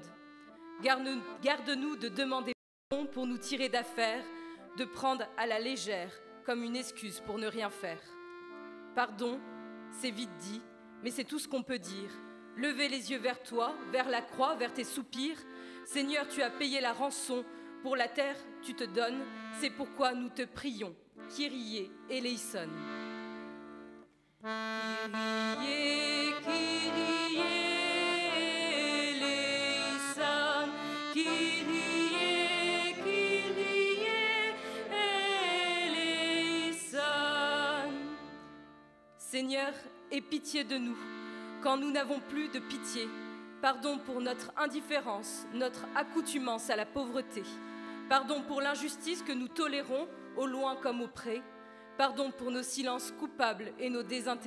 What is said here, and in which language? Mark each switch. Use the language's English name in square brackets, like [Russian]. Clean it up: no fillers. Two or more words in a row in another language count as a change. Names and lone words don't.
[French] Garde-nous de demander pardon pour nous tirer d'affaire, de prendre à la légère comme une excuse pour ne rien faire. Pardon, c'est vite dit, mais c'est tout ce qu'on peut dire. Lever les yeux vers toi, vers la croix, vers tes soupirs. Seigneur, tu as payé la rançon. Pour la terre, tu te donnes, c'est pourquoi nous te prions. [Greek] Kyrie eleison. Kyrie, Kyrie eleison. Kyrie, Kyrie eleison. [French] Seigneur, aie pitié de nous, quand nous n'avons plus de pitié. Pardon pour notre indifférence, notre accoutumance à la pauvreté. Pardon pour l'injustice que nous tolérons, au loin comme au près. Pardon pour nos silences coupables et nos désintérêts.